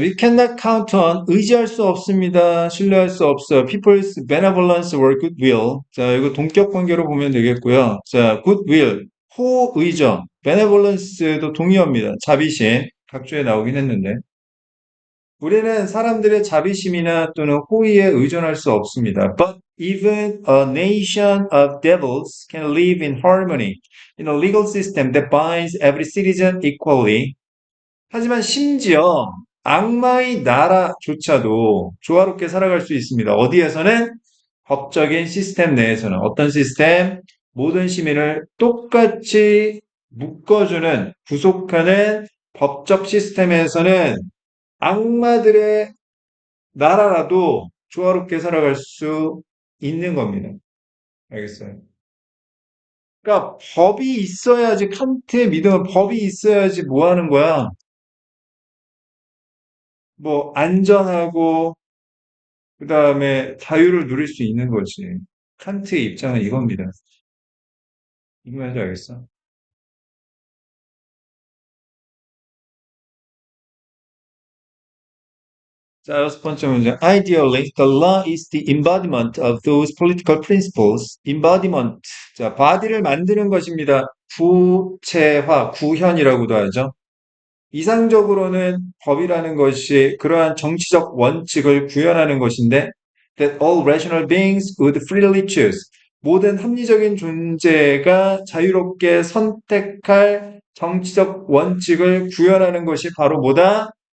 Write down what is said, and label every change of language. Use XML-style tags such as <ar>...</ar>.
<en>We cannot count on,</en> <ko>의지할 수 없습니다. 신뢰할 수 없어.</ko> <en>People's benevolence or goodwill.</en> <ko>자, 이거 동격 관계로 보면 되겠고요. 자, goodwill, 호의정. benevolence도 동의어입니다. 자비심. 각주에 나오긴 했는데. 우리는 사람들의 자비심이나 또는 호의에 의존할 수 없습니다.</ko> <en>But even a nation of devils can live in harmony in a legal system that binds every citizen equally.</en> <ko>하지만 심지어 악마의 나라조차도 조화롭게 살아갈 수 있습니다. 어디에서는? 법적인 시스템 내에서는. 어떤 시스템? 모든 시민을 똑같이 묶어주는, 구속하는 법적 시스템에서는 악마들의 나라라도 조화롭게 살아갈 수 있는 겁니다. 알겠어요? 그러니까 법이 있어야지, 칸트의 믿음은 법이 있어야지 뭐 하는 거야? 뭐 안전하고 그다음에 자유를 누릴 수 있는 거지. 칸트의 입장은 이겁니다. 이거 뭔지 알겠어? 자, 여섯 번째 문제.</ko> <en>Ideally, the law is the embodiment of those political principles. embodiment.</en> <ko>자, body를 만드는 것입니다. 구체화, 구현이라고도 하죠. 이상적으로는 법이라는 것이 그러한 정치적 원칙을 구현하는 것인데,</ko> <en>that all rational beings would freely choose.</en> <ko>모든 합리적인 존재가 자유롭게 선택할 정치적 원칙을 구현하는 것이 바로 뭐다?</ko>